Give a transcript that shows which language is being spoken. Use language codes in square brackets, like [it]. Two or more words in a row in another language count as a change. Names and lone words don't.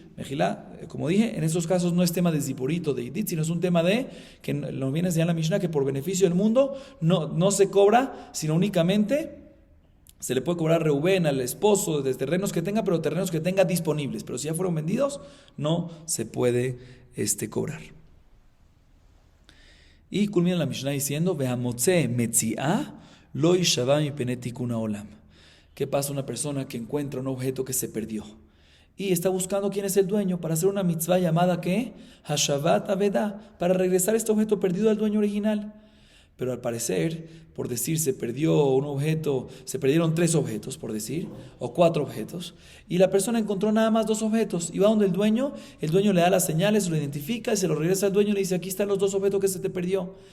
[es] Mejilá, como dije, en esos casos no es tema de Ziburit o de Idit, sino es un tema de, que nos viene a enseñar la Mishnah, que por beneficio del mundo no se cobra, sino únicamente se le puede cobrar a Reubén, al esposo, de terrenos que tenga, pero terrenos que tenga disponibles. Pero si ya fueron vendidos, no se puede cobrar. Y culmina la Mishnah diciendo, [he] והמוצא מציאה לא ישבע מפני תיקון העולם. [es] ¿Qué pasa una persona que encuentra un objeto que se perdió? Y está buscando quién es el dueño para hacer una mitzvah llamada ¿qué? [he] השבת אבידה, [es] para regresar este objeto perdido al dueño original. Pero al parecer, por decir, se perdieron 3 objetos, por decir, o 4 objetos, y la persona encontró nada más 2 objetos, y va donde el dueño le da las señales, lo identifica, y se lo regresa al dueño y le dice, aquí están los 2 objetos que se te perdió.